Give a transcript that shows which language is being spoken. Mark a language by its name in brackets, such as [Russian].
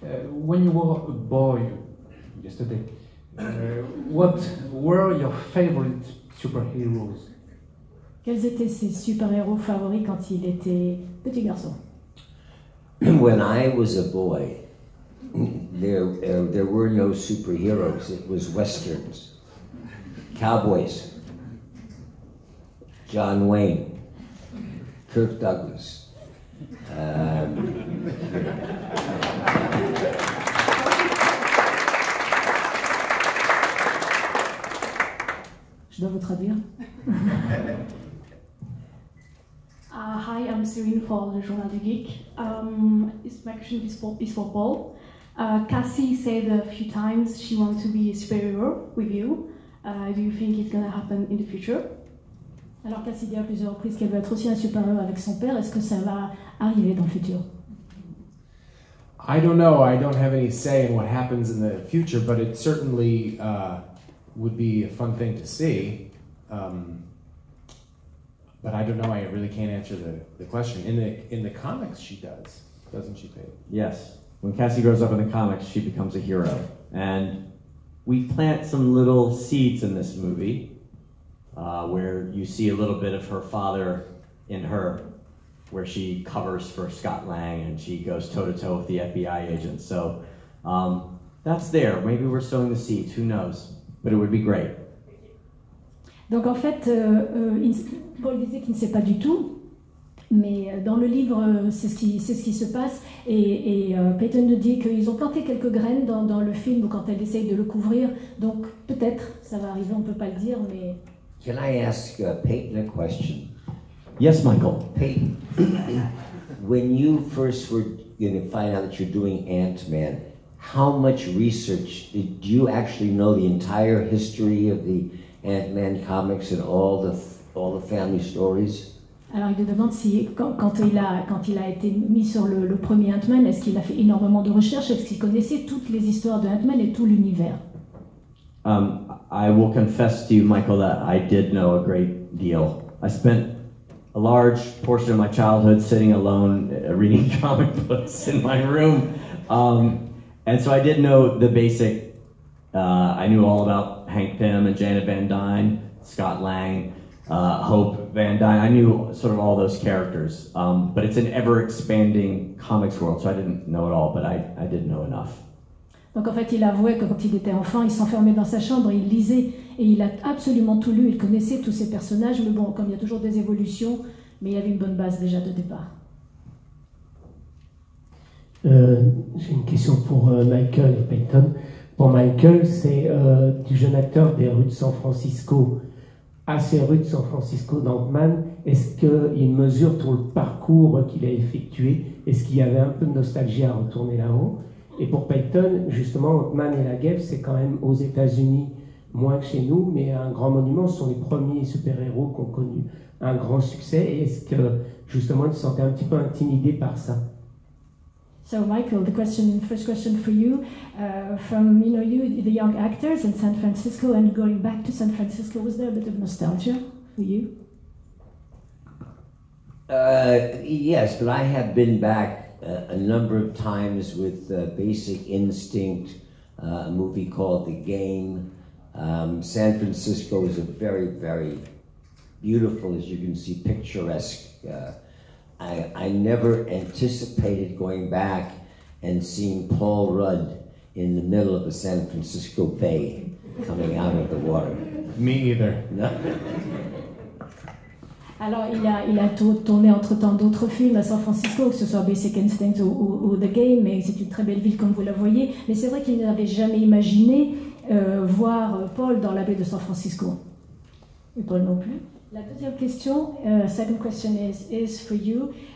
[English] When you were a boy yesterday, what were your favorite superheroes? [French] Quels étaient ses super-héros favoris quand il était petit garçon? [English] When I was a boy, there were no superheroes. It was westerns, cowboys, John Wayne, Kirk Douglas. [French] Je dois vous traduire. [English] Hi, I'm Cyril for Le Journal du Geek. My question is for Paul. Cassie said a few times she wants to be a superhero with you. Do you think it's going to happen in the future? [French] Alors Cassie dit à plusieurs reprises qu'elle veut être aussi un super-héros avec son père. Est-ce que ça va arriver dans le futur? [English] I don't know. I don't have any say in what happens in the future, but it certainly would be a fun thing to see. But I don't know. I really can't answer the question. In the comics, she does, doesn't she, Pete? Yes. When Cassie grows up in the comics, she becomes a hero, and we plant some little seeds in this movie where you see a little bit of her father in her, where she covers for Scott Lang and she goes toe-to-toe with the FBI agent. So that's there. Maybe we're sowing the seeds. Who knows? But it would be great. [French] Donc en fait, Paul disait qu'il ne sait pas du tout, Mais dans le livre, c'est ce qui se passe. Et Peyton nous dit qu'ils ont planté quelques graines dans le film ou quand elle essaye de le couvrir. Donc peut-être, ça va arriver, on ne peut pas le dire, mais... [English] Can I ask Peyton a question? Yes, Michael. Peyton, when you first were going to find out that you're doing Ant-Man, how much research did you actually know the entire history of the Ant-Man comics and all the family stories? [French] Alors il me demande si quand il a été mis sur le premier Ant-Man, est-ce qu'il a fait énormément de recherches, est-ce qu'il connaissait toutes les histoires de Ant-Man et tout l'univers? [English] I will confess to you, Michael, that I did know a great deal. I spent a large portion of my childhood sitting alone reading comic books in my room. And so I did know the basic, I knew all about Hank Pym and Janet Van Dyne, Scott Lang, Hope Van Dyne. I knew sort of all those characters. But it's an ever-expanding comics world, so I didn't know it all, but I did know enough. [French] Donc en fait, il avouait que quand il était enfant, il s'enfermait dans sa chambre, il lisait et il a absolument tout lu, il connaissait tous ces personnages, mais bon, comme il y a toujours des évolutions, mais il avait une bonne base déjà de départ. J'ai une question pour Michael et Peyton. Pour Michael, c'est du jeune acteur des rues de San Francisco à ces rues de San Francisco d'Ant-Man. Est-ce qu'il mesure tout le parcours qu'il a effectué? Est-ce qu'il y avait un peu de nostalgie à retourner là-haut? Et pour Peyton, justement, Ant-Man et la Guêpe, c'est quand même aux États-Unis, moins que chez nous, mais un grand monument. Ce sont les premiers super-héros qui ont connu un grand succès. Et est-ce que, justement, il se sentait un petit peu intimidé par ça? [English] So Michael, first question for you, from you, the young actors in San Francisco and going back to San Francisco, was there a bit of nostalgia for you? Yes, but I have been back a number of times with Basic Instinct, a movie called The Game. San Francisco is a very, very beautiful, as you can see, picturesque. I never anticipated going back and seeing Paul Rudd in the middle of the San Francisco Bay coming out of the water. Me either. No? [French] Alors, il a tourné entre-temps d'autres films à San Francisco, que ce soit Basic Instinct ou The Game, mais c'est une très belle ville comme vous la voyez. Mais c'est vrai qu'il n'avait jamais imaginé voir Paul dans la baie de San Francisco. Et Paul non plus. La deuxième question, [English] second question is for you.